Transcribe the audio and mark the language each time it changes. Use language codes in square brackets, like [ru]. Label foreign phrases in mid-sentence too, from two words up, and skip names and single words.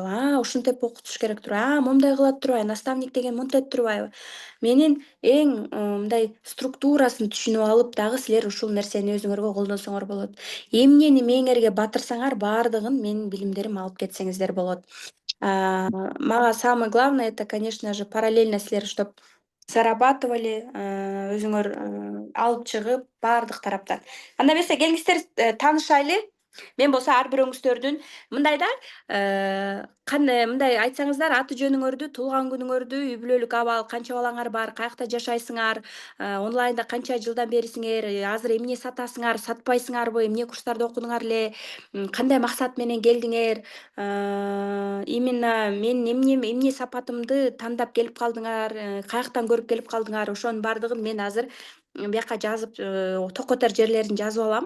[ky] Ушинтип окутуш керек турбайбы? Момундай кылат турбайбы? Наставник деген монтет турбайбы? Менин эң мындай структурасын түшүнүп алып дагы силер ушул нерсени өзүңөргө колдонсоңор болот. Эмнени мээңерге батырсаңар, баардыгын менин билимдерим алып кетсеңиздер болот. [ru] Мага самое главное — это, конечно же, параллельно силер чтоб зарабатывали, [ky] өзүңөр алып чыгып баардык тараптан. Анда эмесе келиңиздер таанышайлы. Мен болсо ар бирөөңүздөрдүн мындай да, кандай мындай айтсаңыздар, аты жөнүңөрдү, туулган күнүңөрдү, үй бүлөлүк абал, канча балаңар бар, каякта жашайсыңар, онлайнда канча жылдан берисиңер, азыр эмне сатасыңар, сатпайсыңарбы, эмне курстарда окудуңар эле, кандай максат менен келдиңер, именно менин эмне сапатымды тандап келип калдыңар, каяктан көрүп келип калдыңар, ошонун баардыгын мен азыр бияка жазып, токотор жерлерин жазып алам.